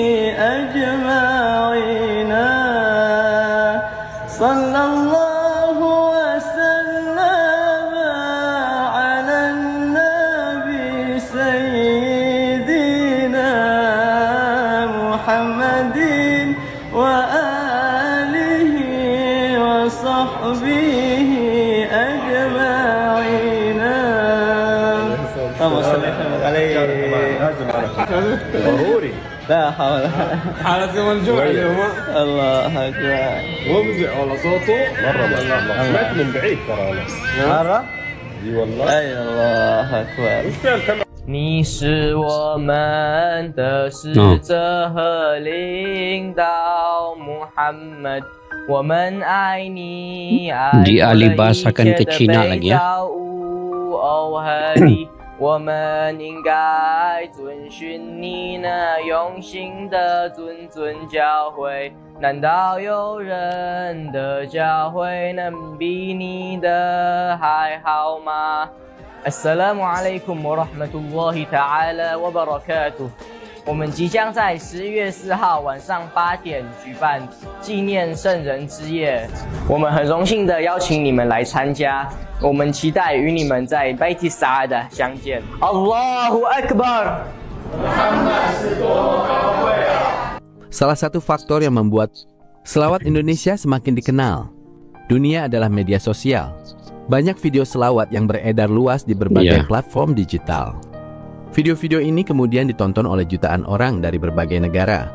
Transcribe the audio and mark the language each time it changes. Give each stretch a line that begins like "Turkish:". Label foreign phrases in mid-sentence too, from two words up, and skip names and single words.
Arabic: أجمعين صلى الله وسلم على النبي سيدنا محمد وآله وصحبه أجمعين اللهم صل عليه ضروري لا حول حالة يوم الجمعة اليوم الله أكبر مفزع والله صوته مرة ما شاء الله سمعت من بعيد ترى أنا مرة اي والله أي الله أكبر
Chinese: 你是我们的使者和领导Muhammad，我们爱你，爱
Indonesian: Dialibasakan ke Cina lagi ya.
Chinese: 我们应该遵循你那用心的谆教诲，难道有人的教诲能比你的还好吗 ？
Arabic: السلام عليكم ورحمة الله تعالى وبركاته.
Chinese: 我们即将在11月4号晚上8点举办纪念圣人之夜，我们很荣幸的邀请你们来参加，我们期待与你们在 Baiti Sa'adah 相见。
Arabic: الله أكبر.
Indonesian: Salah satu faktor yang membuat selawat Indonesia semakin dikenal, dunia adalah media sosial. Banyak video selawat yang beredar luas di berbagai platform digital. Video-video ini kemudian ditonton oleh jutaan orang dari berbagai negara.